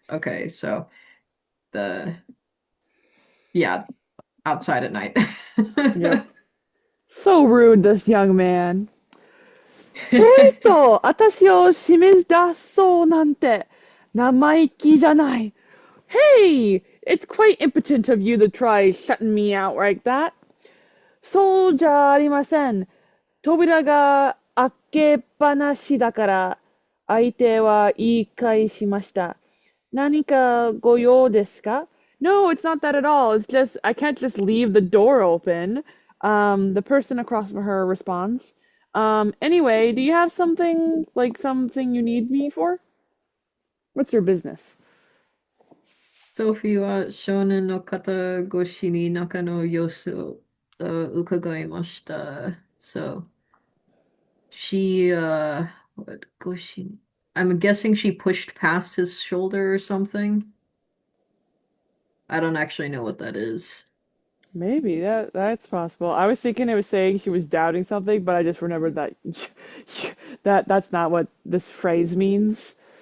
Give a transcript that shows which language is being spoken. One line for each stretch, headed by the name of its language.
English: Okay, so the yeah, outside at night. Yep. So rude, this young man.
Japanese: ちょいと私を締め出そうなんて生意気じゃない。
English: Hey, it's quite impotent of you to try shutting me out like that.
Japanese: そうじゃありません。扉が開けっぱなしだから、相手は言い返しました。何かご用ですか？
English: No, it's not that at all. It's just, I can't just leave the door open. The person across from her responds. Anyway, do you have something, like something you need me for? What's your business?
Japanese: ソフィーは少年の肩越しに中の様子を伺いました。
English: So she what I'm guessing she pushed past his shoulder or something. I don't actually know what that is. Maybe that's possible. I was thinking it was saying she was doubting something, but I just remembered that that's not what this phrase means.